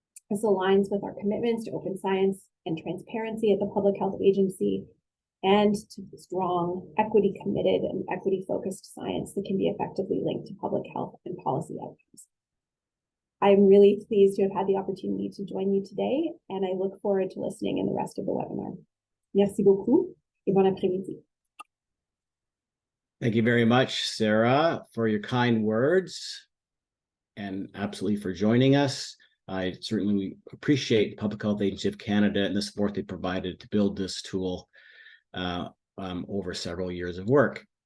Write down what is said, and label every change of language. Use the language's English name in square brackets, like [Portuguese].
[English] This aligns with our commitments to open science and transparency at the Public Health Agency and to strong, equity-committed and equity-focused science that can be effectively linked to public health and policy outcomes. I'm really pleased to have had the opportunity to join you today, and I look forward to listening in the rest of the webinar. [French] Merci beaucoup et bon après-midi. [English] Thank you very much, Sarah, for your kind words and absolutely for joining us. I certainly appreciate the Public Health Agency of Canada and the support they provided to build this tool over several years of work.